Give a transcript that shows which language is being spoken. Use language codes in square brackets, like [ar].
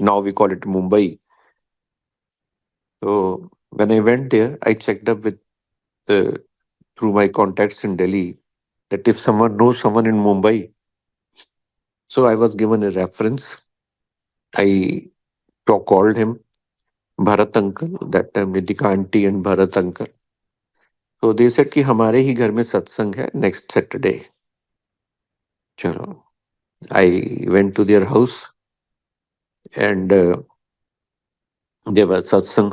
[en] Now we call it Mumbai. So when I went there, I checked up with uh, through my contacts in Delhi that if someone knows someone in Mumbai. So I was given a reference. I called him, Bharat uncle. That time Nidika auntie and Bharat uncle. So they said [hi] कि हमारे ही घर में सत्संग है [en] next Saturday. [hi] चलो. [en] I went to their house, and there was satsang.